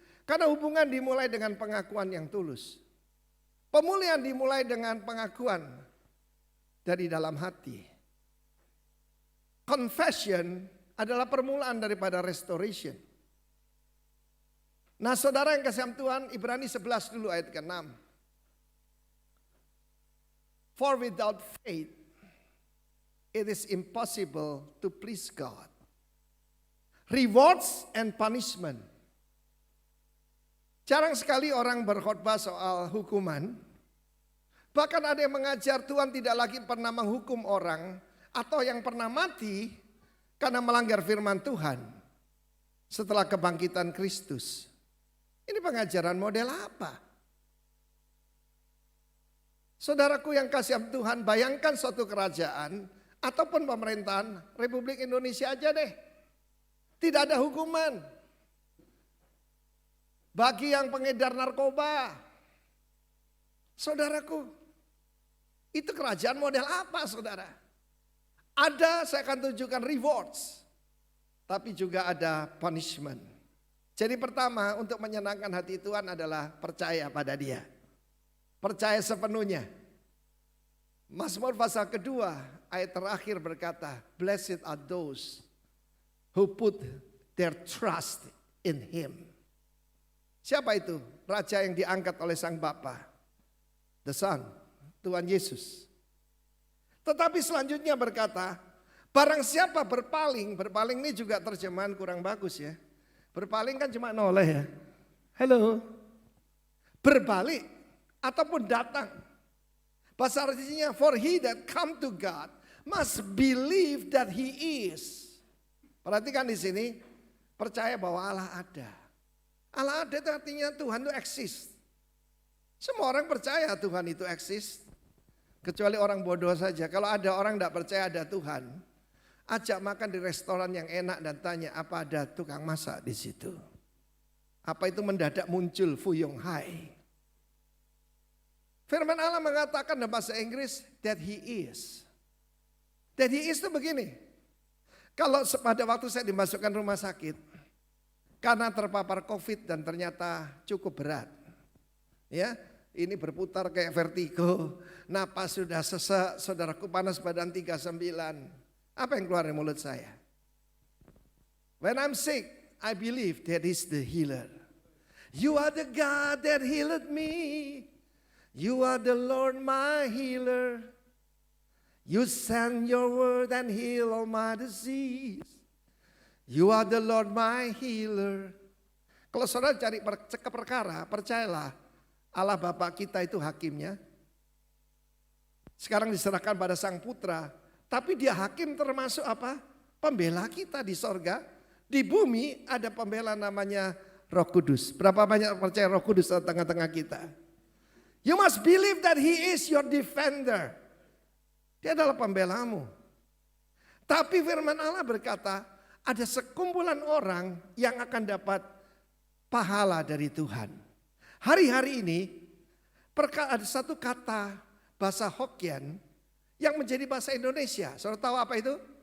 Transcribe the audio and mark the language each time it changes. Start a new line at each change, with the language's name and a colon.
Indonesian: Karena hubungan dimulai dengan pengakuan yang tulus. Pemulihan dimulai dengan pengakuan dari dalam hati. Confession adalah permulaan daripada restoration. Nah saudara yang kasih Tuhan, Ibrani 11 dulu ayat ke-6.
English: For without faith, it is impossible to please God. Rewards and punishment.
Indonesian: Jarang sekali orang berkhotbah soal hukuman. Bahkan ada yang mengajar Tuhan tidak lagi pernah menghukum orang atau yang pernah mati karena melanggar firman Tuhan setelah kebangkitan Kristus. Ini pengajaran model apa? Saudaraku yang kasih Tuhan, bayangkan suatu kerajaan ataupun pemerintahan Republik Indonesia aja deh. Tidak ada hukuman bagi yang pengedar narkoba. Saudaraku, itu kerajaan model apa saudara? Ada, saya akan tunjukkan rewards, tapi juga ada punishment. Jadi pertama untuk menyenangkan hati Tuhan adalah percaya pada Dia. Percaya sepenuhnya. Mazmur pasal kedua ayat terakhir berkata,
English: blessed are those who put their trust in Him.
Indonesian: Siapa itu? Raja yang diangkat oleh Sang Bapa.
English: The Son,
Indonesian: Tuhan Yesus. Tetapi selanjutnya berkata, barang siapa berpaling ini juga terjemahan kurang bagus ya. Berpaling kan cuma noleh ya. Halo. Berbalik ataupun datang. Bahasa artinya
English: for he that come to God must believe that he is.
Indonesian: Perhatikan di sini, percaya bahwa Allah ada. Allah ada itu artinya Tuhan itu eksis. Semua orang percaya Tuhan itu eksis. Kecuali orang bodoh saja. Kalau ada orang tidak percaya ada Tuhan, ajak makan di restoran yang enak dan tanya apa ada tukang masak di situ. Apa itu mendadak muncul Fuyong Hai. Firman Allah mengatakan dalam bahasa Inggris
English: that he is. That he is
Indonesian: itu begini. Kalau pada waktu saya dimasukkan rumah sakit karena terpapar COVID dan ternyata cukup berat. Ya, ini berputar kayak vertigo, napas sudah sesak, saudaraku panas badan 39. Apa yang keluar dari mulut saya?
English: When I'm sick, I believe that He's the healer. You are the God that healed me. You are the Lord my healer. You send your word and heal all my disease. You are the Lord my healer.
Indonesian: Kalau saudara cari perkara, percayalah Allah Bapa kita itu hakimnya. Sekarang diserahkan pada Sang Putra. Tapi Dia hakim termasuk apa? Pembela kita di sorga. Di bumi ada pembela namanya Roh Kudus. Berapa banyak percaya Roh Kudus di tengah-tengah kita?
English: You must believe that He is your defender.
Indonesian: Dia adalah pembelamu. Tapi firman Allah berkata, ada sekumpulan orang yang akan dapat pahala dari Tuhan. Hari-hari ini ada satu kata bahasa Hokkien yang menjadi bahasa Indonesia. Saudara tahu apa itu?